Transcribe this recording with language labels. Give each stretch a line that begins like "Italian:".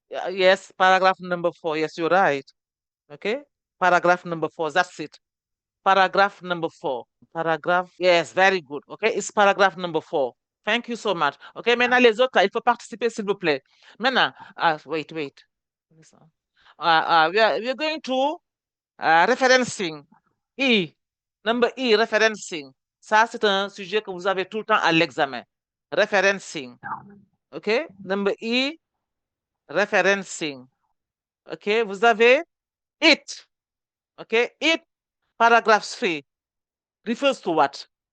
English: Yes, paragraph number 4. Yes, you're right. Okay. Paragraph number 4. That's it. Paragraph number 4. Paragraph. Yes, very good. Okay. It's paragraph number 4. Thank you so much. Okay.
French: Maintenant, les autres, là, il faut participer, s'il vous plaît. Maintenant, wait.
English: We're going to referencing. Number E, referencing.
French: Ça, c'est un sujet que vous avez tout le temps à l'examen.
English: Referencing. OK? Number E, referencing. OK?
French: Vous avez
English: it. OK? It, paragraph 3. Refers to what?